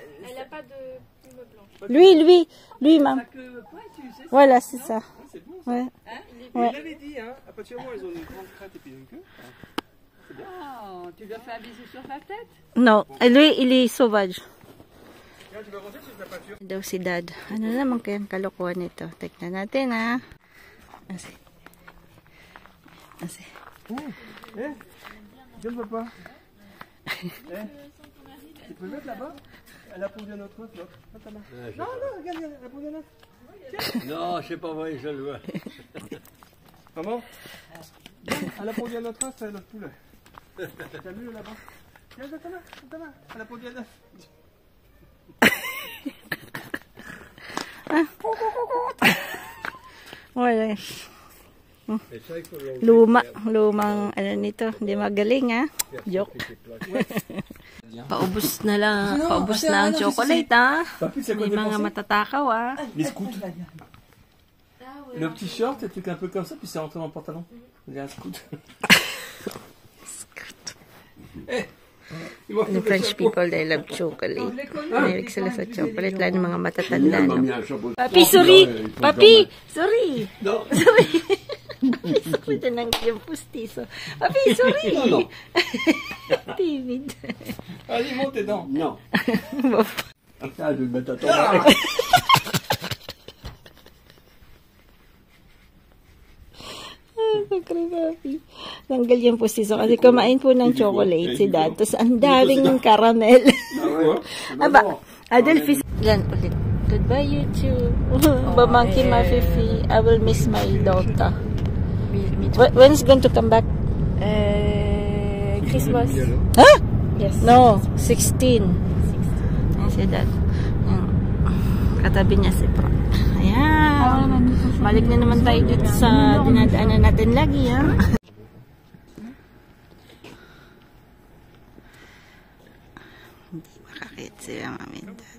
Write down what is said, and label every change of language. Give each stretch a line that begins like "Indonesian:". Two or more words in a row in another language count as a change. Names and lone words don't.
French: Elle n'a pas de plume blanche. Lui, maman. Sa queue pointue, c'est ça? Voilà, c'est ça. Ah, c'est bon. Ouais. Hein? Mais Ouais. il l'avait dit, hein. À partir du moment où ils ont une grande crête et puis une queue. Oh, tu lui as fait un bisou sur la tête? No, lui, il est sauvage. Regarde, tu vas manger sur la peinture.
Filipino: Daw si Dad. Ano naman kayang kalokohan nito? Tignan natin, ha. Asi.
French: Eh, viens papa. Eh, tu peux le mettre là-bas? Elle a posé un autre œuf, là. Ah, ta main. Non, non, regarde, elle a posé un œuf. Non, je sais pas vrai, je le vois. Maman, elle a posé un autre œuf, c'est un autre poulet. T'as vu là-bas? Viens, ta main. Elle a posé un œuf.
Filipino: Wala.
French: Et ça, il faut l'enlever.
Filipino: Lumang ano nito. Hindi magaling, ha. Joke. Paubos na lang. Paubos na ang chocolate, ha.
French: Papy, c'est quoi
Filipino: May
French: des
Filipino: mga
French: pensées?
Filipino: matatakaw, ha.
French: Les scouts. Le petit short, des trucs un peu comme ça, puis c'est rentré dans le pantalon. Il y a un scout.
English: The French people, they love chocolate.
Filipino: Mahilig sila sa chocolate. Lalo ng mga matatanda, no?
English: Papi, sorry! Papi, sorry! Sorry! Papi, sorry.
Filipino: Tinanggal yung pustiso.
English: Papi, sorry! Timid.
French: Allez, montez donc. Non. Ah, je vais mettre à ton mari. Papi.
Filipino: Tanggal yung pustiso kasi kumain po ng chocolate si Dad. Tapos ang daming caramel. Aba, Adelphis. Yan ulit.
English: Goodbye, YouTube. Bamangki Mafifi. I will miss my daughter. When's going to come back? Christmas. Huh? Yes. No, 16.
Filipino: Ayan si Dad. Ayan. Katabi niya si Pro. Ayan. Balik na naman tayo dito sa dinadaanan natin lagi, ha? Hindi makakit sila, Mami and Dad.